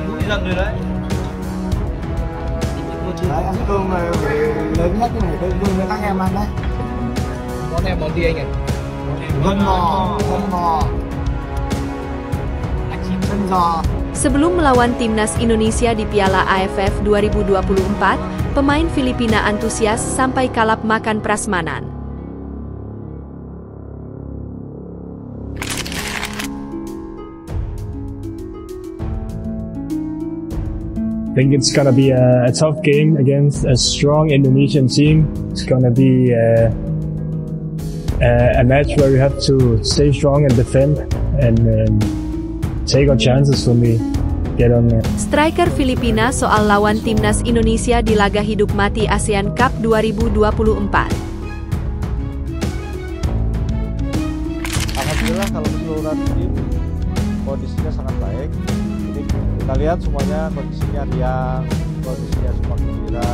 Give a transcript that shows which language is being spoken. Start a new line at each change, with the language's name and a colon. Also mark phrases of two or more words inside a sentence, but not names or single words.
Vietnamese: lần rồi đấy. Đấy, ăn cơm là lớn nhất cái này, cơm với các em ăn đấy. Món em món gì anh ạ? Gân bò, gân bò, gân giò.
Indonesian: Sebelum melawan timnas Indonesia di Piala AFF 2024, pemain Filipina antusias sampai kalap makan prasmanan.
English: I think it's gonna be a tough game against a strong Indonesian team. It's gonna be a match where we have to stay strong and defend and take our chances when we get on there.
Indonesian: Striker Filipina soal lawan timnas Indonesia di laga hidup mati ASEAN Cup 2024. Alhamdulillah kalau keseluruhan tim kondisinya sangat baik. Jadi kita lihat semuanya kondisinya riang, kondisinya semua gembira.